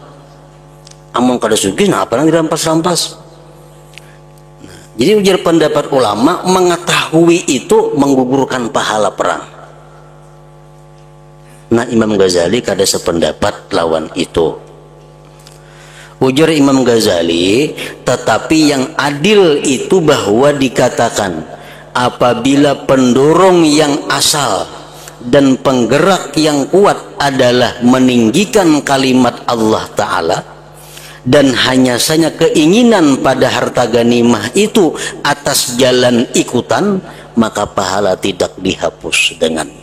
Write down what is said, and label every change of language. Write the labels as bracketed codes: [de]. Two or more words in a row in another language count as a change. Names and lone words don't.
[bjn] Amun kada sugih nah apa yang dirampas-rampas. [id] Nah, jadi ujar pendapat ulama mengetahui itu menggugurkan pahala perang. [bjn] Nah, Imam Ghazali kada sependapat lawan itu. [id] Ujar Imam Ghazali, tetapi yang adil itu bahwa dikatakan apabila pendorong yang asal dan penggerak yang kuat adalah meninggikan kalimat Allah Ta'ala dan hanya saja keinginan pada harta ganimah itu atas jalan ikutan, maka pahala tidak dihapus dengannya.